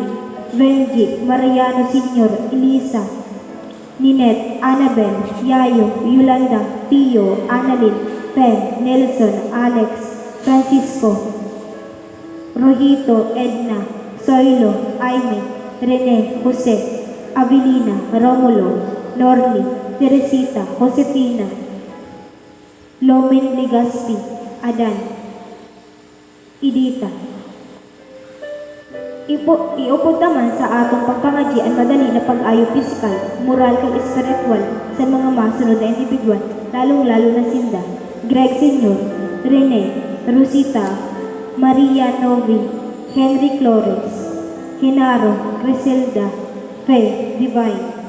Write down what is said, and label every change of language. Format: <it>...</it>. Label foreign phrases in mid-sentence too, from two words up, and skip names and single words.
<hil>Benji, Mariano Sr., Elisa, Ninette, Annabel, Yayo, Yolanda, Pio, Annalyn, Pen, Nelson, Alex, Francisco, Rojito, Edna, Soilo, Aime, Rene, Jose, Avelina, Romulo, Norly, Teresita, Josefina, Lomen Legaspi, Adan, Idita. Iupod naman sa atong pagpangadyi ang madali na pag-ayo pisikal, moral kag espiritual sa mga masunod na individual,</hil> <tl>lalong-lalo na</tl> <hil>sinda. Greg Sr., Rene, Rosita, Maria Novi, Henry Flores, Genaro, Griselda, Faye, Divine.</hil>